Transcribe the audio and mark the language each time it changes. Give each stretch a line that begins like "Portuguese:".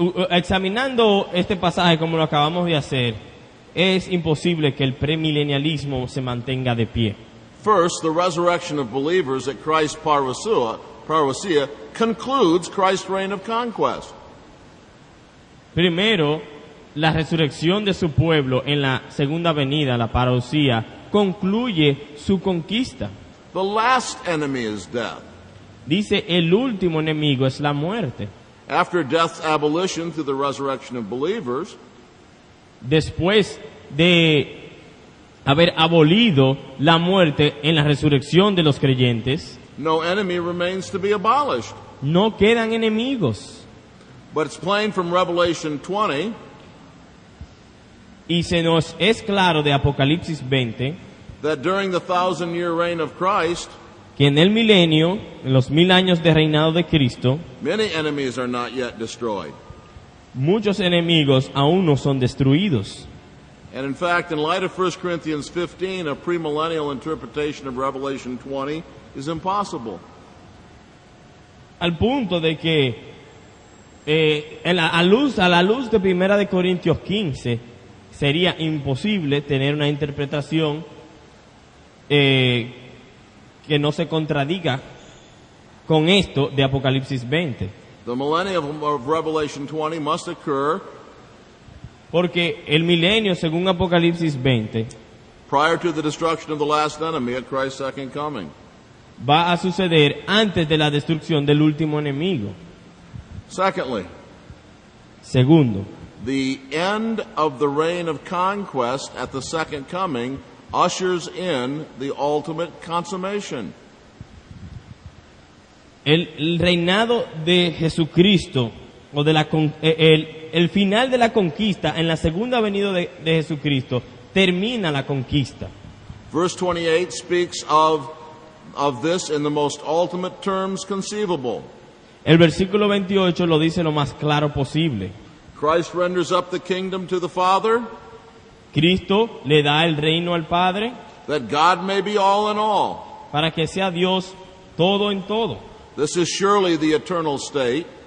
Spanish: Examinando este pasaje como lo acabamos de hacer, es imposible que el premilenialismo se mantenga de pie.
English: First, the resurrection of believers at Christ's parousia concludes Christ's reign of conquest.
Spanish: Primero, la resurrección de su pueblo en la segunda venida, la parousia, concluye su conquista.
English: The last enemy is death.
Spanish: Dice, el último enemigo es la muerte.
English: After death's abolition through the resurrection of believers,
Spanish: Después de haber abolido la muerte en la resurrección de los creyentes,
English: no enemy remains to be abolished.
Spanish: no quedan enemigos.
English: But it's plain from Revelation 20
Spanish: Y se nos es claro de Apocalipsis 20
English: that during the 1,000-year reign of Christ,
Spanish: que en el milenio, en los 1000 años de reinado de Cristo,
English: many enemies are not yet destroyed.
Spanish: muchos enemigos aún no son destruidos.
English: And in fact, in light of 1 Corinthians 15, a premillennial interpretation of Revelation 20 is impossible.
Spanish: Al punto de que a la luz de 1 de Corintios 15 sería imposible tener una interpretación que no se contradiga con esto de Apocalipsis 20.
English: The millennium of Revelation 20 must occur
Spanish: Porque el milenio, según Apocalipsis 20,
English: prior to the destruction of the last enemy at Christ's second coming.
Spanish: va a suceder antes de la destrucción del último enemigo.
English: Secondly,
Spanish: Segundo,
English: the end of the reign of conquest at the second coming ushers in the ultimate consummation.
Spanish: el reinado de Jesucristo, o de el final de la conquista en la segunda venida de Jesucristo, termina la conquista.
English: Verse 28 speaks of this in the most ultimate terms conceivable.
Spanish: El versículo 28 lo dice lo más claro posible.
English: Christ renders up the kingdom to the Father,
Spanish: Cristo le da el reino al Padre
English: that God may be all in all.
Spanish: para que sea Dios todo en todo.
English: This is surely the eternal state,